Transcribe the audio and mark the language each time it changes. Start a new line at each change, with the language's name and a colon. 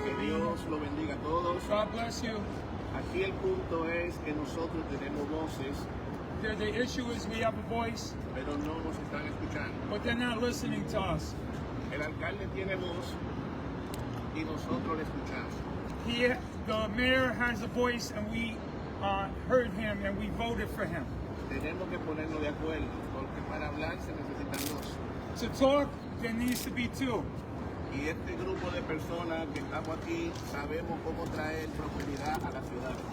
Spanish: Que Dios lo bendiga a todos.
English: God bless you.
Spanish: Aquí el punto es que nosotros tenemos voces,
English: The issue is we have a voice,
Spanish: pero no nos están escuchando.
English: but they're not listening to us.
Spanish: El alcalde tiene voz y nosotros le escuchamos.
English: The mayor has a voice, and we heard him and we voted for him.
Spanish: Tenemos que ponernos de acuerdo, porque para hablar se necesitan dos.
English: To talk, there needs to be two.
Spanish: Y este grupo de personas que estamos aquí sabemos cómo traer prosperidad a la ciudad.